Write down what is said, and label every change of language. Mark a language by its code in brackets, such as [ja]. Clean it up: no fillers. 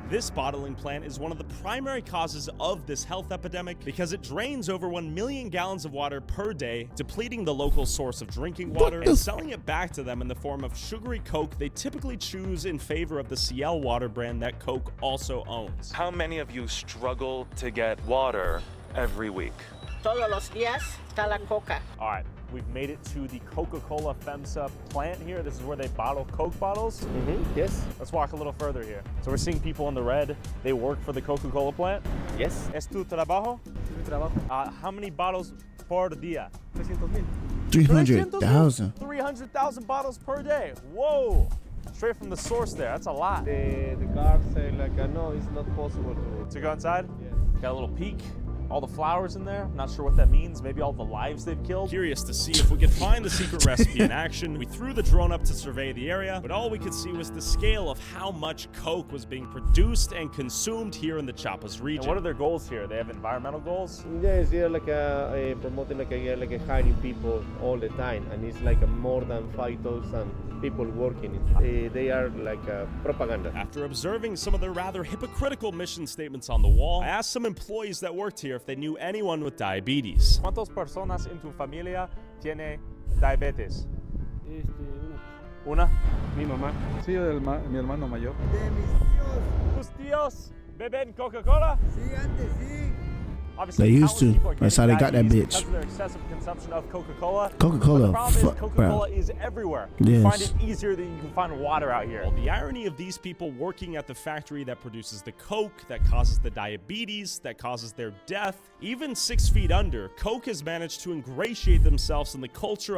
[en] This bottling plant is one of the primary causes of this health epidemic because it drains over 1 million gallons of water per day, depleting the local source of drinking water and selling it back to them in the form of sugary Coke they typically choose in favor of the CL water brand that Coke also owns. How many of you struggle to get water every week? [es] Todos los días está la coca. [en] All right, we've made it to the Coca-Cola FEMSA plant here. This is where they bottle Coke bottles. Yes. Let's walk a little further here. So we're seeing people in the red. They work for the Coca-Cola plant. Yes. [es] ¿Es tu trabajo? Mi trabajo. [en] How many bottles [es] por día? [en] 300,000. 300,000. 300,000 bottles per day. Whoa. Straight from the source there. That's a lot. The guards say like, no, it's not possible to go inside? Yeah. Got a little peek. All the flowers in there, not sure what that means. Maybe all the lives they've killed. Curious to see if we could find the secret recipe in action. We threw the drone up to survey the area, but all we could see was the scale of how much Coke was being produced and consumed here in the Chiapas region. And what are their goals here? They have environmental goals? Yes, they're like promoting like hiring people all the time, and it's like more than 5,000 people working. They are like propaganda. After observing some of their rather hypocritical mission statements on the wall, I asked some employees that worked here if they knew anyone with diabetes. [es] ¿Cuántas personas en tu familia tiene diabetes? Una. Mi mamá. Sí, mi hermano mayor. De mis tíos. ¿Tus tíos beben Coca-Cola? Sí, antes sí. [en] Obviously, They used to. That's how they got that bitch. Because of their excessive consumption of Coca-Cola. Coca-Cola, The problem fuck, is Coca-Cola is everywhere. Yes. You find it easier than you can find water out here. Well, the irony of these people working at the factory that produces the Coke, that causes the diabetes, that causes their death, even 6 feet under, Coke has managed to ingratiate themselves in the culture of